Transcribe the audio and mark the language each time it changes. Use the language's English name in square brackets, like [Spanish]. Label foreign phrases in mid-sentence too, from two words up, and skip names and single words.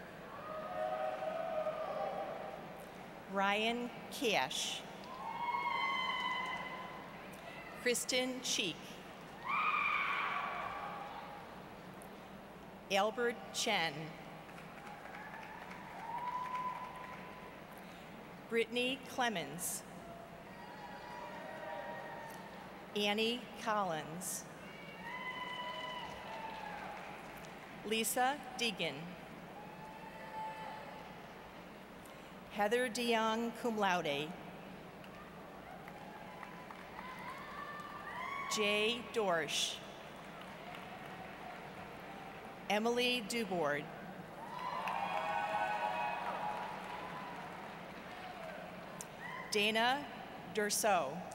[English] Ryan Cash. Kristen Cheek. Albert Chen. Brittany Clemens. Annie Collins. Lisa Deegan. Heather DeYoung, [Latin] cum laude. [English] Jay Dorsch. Emily Dubord. Dana Durso.